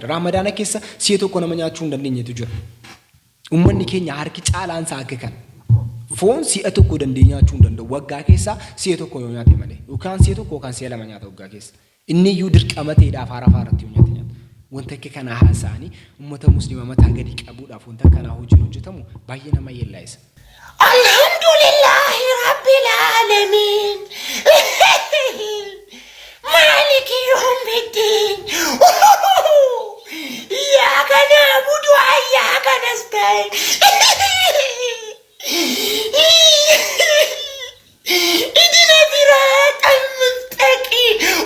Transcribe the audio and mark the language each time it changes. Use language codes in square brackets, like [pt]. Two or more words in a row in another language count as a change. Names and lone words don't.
[om] Raamadaana keessa si'a tokko nama nyaachuu hin dandeenyetu jira. Uummanni keenya harki caalaan isaa akka kana. Foon si'a tokko dandeenye nyaachuu hin danda'u. Waggaa keessa si'a tokko yoo nyaate malee. Yookaan si'a tokko yookaan si'a lama nyaata waggaa keessa. Inni iyyuu dirqama ta'eedhaaf haara faaratti yoo nyaate nyaata. Wanta akka kana haasa'anii uummata musliima mataa gadi qabuudhaaf wanta kana hojiin hojjetamu baay'ee nama yeellaa'isa. [ar] الحمد لله رب العالمين. مالك يوم الدين إياك نعبد وإياك نستعين اهدنا صراط المستقيم